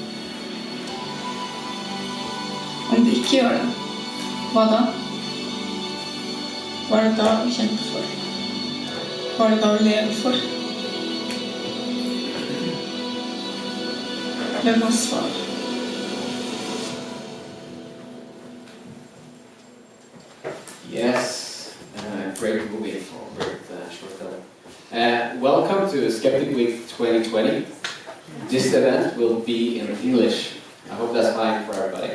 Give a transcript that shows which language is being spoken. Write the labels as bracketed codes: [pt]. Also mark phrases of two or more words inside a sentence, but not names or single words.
[no] Om det ikke gjør det, hva da? Hva er det da å kjempe for? Hva er det da å leve for? Hvem har svar? [en] Yes, great movie, or great short film. Welcome to Skeptic Week 2020. This event will be in English. I hope that's fine for everybody.